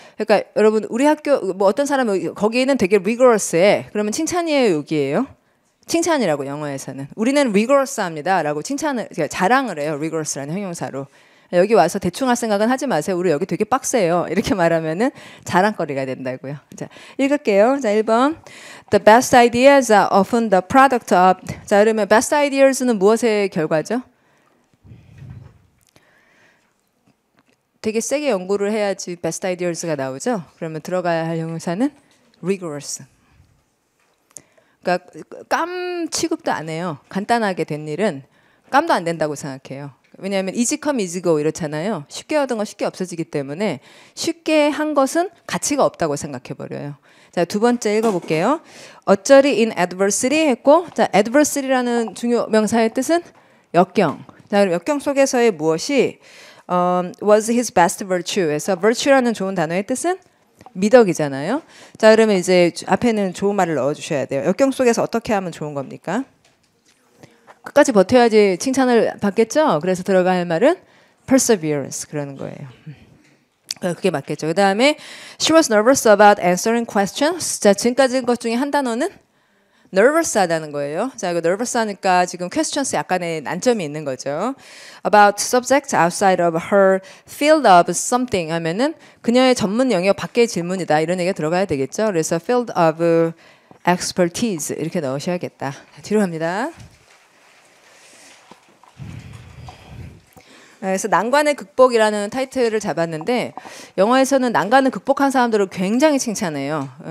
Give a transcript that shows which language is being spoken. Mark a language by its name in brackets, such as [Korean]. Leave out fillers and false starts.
[Korean] 그러니까 여러분 우리 학교 뭐 어떤 사람은 거기에는 되게 rigorous해. 그러면 칭찬이에요, 욕이에요? 칭찬이라고 영어에서는. 우리는 rigorous합니다라고 칭찬을 자랑을 해요. rigorous라는 형용사로. 여기 와서 대충 할 생각은 하지 마세요. 우리 여기 되게 빡세요. 이렇게 말하면은 자랑거리가 된다고요. 자, 읽을게요. 자, 1번. [English] The best ideas are often the product of. [Korean] 자, 그러면 best ideas는 무엇의 결과죠? 되게 세게 연구를 해야지 best ideas가 나오죠. 그러면 들어가야 할 형용사는 rigorous. 그러니까 깜 취급도 안 해요. 간단하게 된 일은 깜도 안 된다고 생각해요. 왜냐하면 [English] easy come easy go [Korean] 이렇잖아요. 쉽게 얻은 건 쉽게 없어지기 때문에 쉽게 한 것은 가치가 없다고 생각해 버려요. 자, 두 번째 읽어볼게요. 어쩌리 [English] in adversity [Korean] 했고, 자, adversity라는 중요 명사의 뜻은 역경. 자, 그럼 역경 속에서의 무엇이 [English] was his best virtue [Korean] 에서 virtue라는 좋은 단어의 뜻은 미덕이잖아요. 자, 그러면 이제 앞에는 좋은 말을 넣어주셔야 돼요. 역경 속에서 어떻게 하면 좋은 겁니까? 끝까지 버텨야지 칭찬을 받겠죠. 그래서 들어갈 말은 perseverance 그러는 거예요. 그게 맞겠죠. 그 다음에 [English] she was nervous about answering questions. [Korean] 자, 지금까지 것 중에 한 단어는 nervous 하다는 거예요. 자, 이거 nervous 하니까 지금 questions 약간의 난점이 있는 거죠. [English] About subjects outside of her field of something [Korean] 하면은 그녀의 전문 영역 밖의 질문이다. 이런 얘기가 들어가야 되겠죠. 그래서 [English] field of expertise [Korean] 이렇게 넣으셔야겠다. 뒤로 갑니다. 그래서 난관의 극복이라는 타이틀을 잡았는데 영어에서는 난관을 극복한 사람들을 굉장히 칭찬해요.